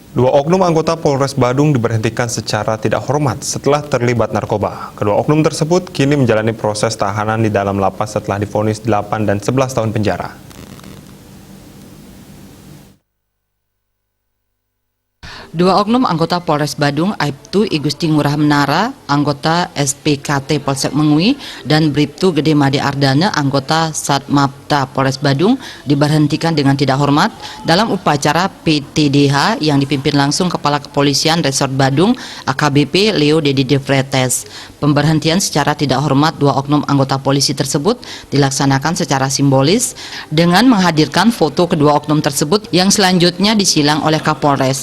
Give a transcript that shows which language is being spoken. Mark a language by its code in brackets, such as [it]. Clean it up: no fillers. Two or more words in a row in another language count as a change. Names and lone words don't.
[id] Dua oknum anggota Polres Badung diberhentikan secara tidak hormat setelah terlibat narkoba. Kedua oknum tersebut kini menjalani proses tahanan di dalam lapas setelah divonis 8 dan 11 tahun penjara. Dua oknum anggota Polres Badung, Aibtu I Gusti Ngurah Menara, anggota SPKT Polsek Mengui, dan Bribtu Gede Made Ardana, anggota Satmapta Polres Badung, diberhentikan dengan tidak hormat dalam upacara PTDH yang dipimpin langsung Kepala Kepolisian Resort Badung, AKBP Leo Dedi De Vretes. Pemberhentian secara tidak hormat dua oknum anggota polisi tersebut dilaksanakan secara simbolis dengan menghadirkan foto kedua oknum tersebut yang selanjutnya disilang oleh Kapolres.